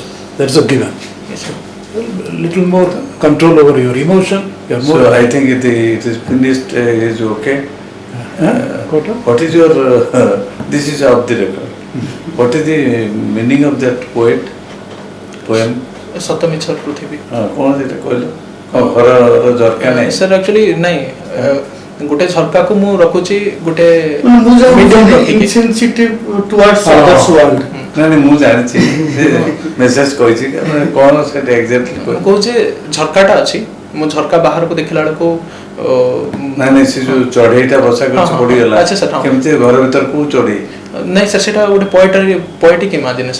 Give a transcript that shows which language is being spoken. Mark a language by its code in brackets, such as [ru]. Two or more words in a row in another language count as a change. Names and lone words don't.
[en] That is a given. Yes sir. A little more control over your emotion. You are more. so I think it is finished, is okay. Quota? What is your this is off the record. What is the meaning of that poem? [or] ସତମିଛ ପୃଥିବୀ। କ'ଣ ସେଟା କହିଲ? କ'ଣ ଘରର ଝରକା ନାହିଁ? [en] Sir, actually, nahi. [or] ଗୋଟେ ଝରକା କୁ ମୁଁ ରଖୁଛି ଗୋଟେ ମୁଁ medium ଯାଉଛି ରଖିକି। [en] insensitive towards [or] ହଁ, others ହଁ। world. ନାଇଁ ମୁଁ ଜାଣିଛି ମେସେଜ କହିଛି କି ମାନେ କ'ଣ ସେଟା ଏକ୍ଜାକ୍ଟଲି ମୁଁ କହୁଛି ଝରକାଟା ଅଛି ମୁଁ ଝରକା ବାହାରକୁ ଦେଖିଲା ବେଳକୁ ନାଇଁ ନାଇଁ ସେ ଯୋଉ ଚଢେଇଟା ବସା ହଁ, କରିଛି ହଁ, ପଡିଗଲା ଆଚ୍ଛା, ସାର୍, ହଁ। କେମିତି ଘର ଭିତରେ କୋଉ ଚଢେଇ ନାଇଁ ସାର୍ ସେଟା ଗୋଟେ [en] poetic imagination